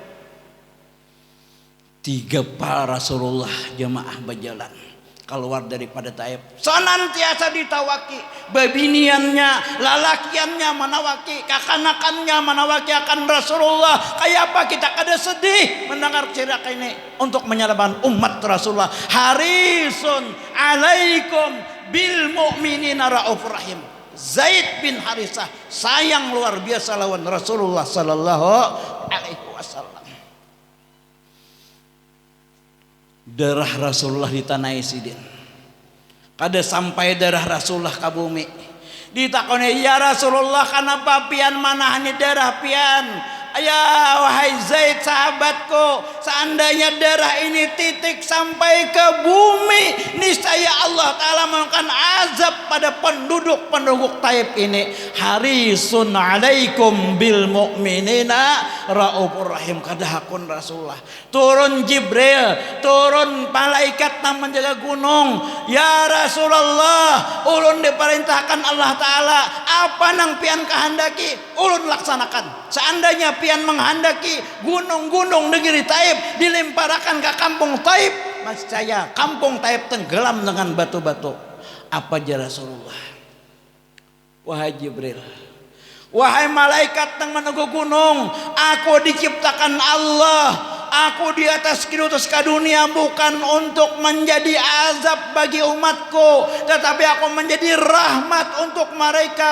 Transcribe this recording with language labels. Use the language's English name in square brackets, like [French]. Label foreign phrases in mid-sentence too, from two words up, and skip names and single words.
[Banjar] 3 pal Rasulullah jamaah berjalan keluar daripada Taif, senantiasa ditawaki, babiniannya, lalakiannya manawaki, kakanakannya manawaki akan Rasulullah. Kayak apa kita kada sedih mendengar cerita ini untuk menyelamatkan umat Rasulullah. [Arabic] حريص عليكم بالمؤمنين رؤوف رحيم. [Banjar] Zaid bin Harisah sayang luar biasa lawan Rasulullah [Arabic] صلى الله عليه وسلم. [Banjar] Darah Rasulullah di tanah Sidin. Kada sampai darah Rasulullah ke bumi. Ditakoni, ya Rasulullah kenapa pian manahani darah pian? [Indonesian] Ya wahai Zaid sahabatku, seandainya darah ini titik sampai ke bumi, niscaya Allah Ta'ala melakukan azab pada penduduk Taif ini. [Arabic] حريص عليكم بالمؤمنين رؤوف رحيم. [Banjar] Kadahakun Rasulullah. Turun Jibril, turun malaikat nang menjaga gunung. Ya Rasulullah, ulun diperintahkan Allah Ta'ala, apa nang pian kehendaki ulun laksanakan. Seandainya pian menghendaki gunung-gunung negeri Taif dilemparkan ke kampung Taif, mas saya kampung Taif tenggelam dengan batu-batu. Apa aja Rasulullah? [Indonesian] Wahai Jibril, wahai malaikat yang menunggu gunung, aku diciptakan Allah, aku di atas kirutus ke dunia bukan untuk menjadi azab bagi umatku, tetapi aku menjadi rahmat untuk mereka.